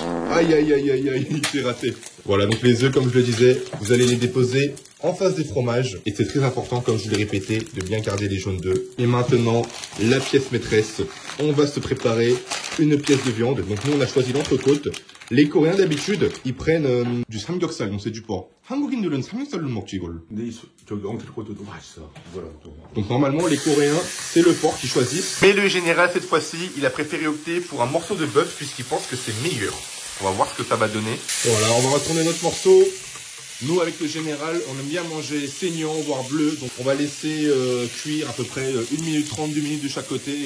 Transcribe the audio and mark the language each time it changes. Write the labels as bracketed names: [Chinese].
[French] Aïe aïe aïe aïe aïe, il s'est raté. Voilà, donc les œufs, comme je le disais, vous allez les déposer en face des fromages. Et c'est très important, comme je l'ai répété, de bien garder les jaunes d'œufs. Et maintenant, la pièce maîtresse, on va se préparer une pièce de viande. Donc nous, on a choisi l'entrecôte. Les Coréens, d'habitude, ils prennent du samgyeopsal, donc c'est du porc. [Korean] 한국인들은 삼겹살로 먹지 이걸. 근데 저기 엉터리코도 맛있어. 이거랑 또. [French] Donc normalement, les Coréens, c'est le porc qu'ils choisissent. Mais le général, cette fois-ci, il a préféré opter pour un morceau de bœuf puisqu'il pense que c'est meilleur. On va voir ce que ça va donner. Voilà, on va retourner notre morceau. Nous, avec le général, on aime bien manger saignant, voire bleu. Donc on va laisser cuire à peu près 1 minute 30, 2 minutes de chaque côté.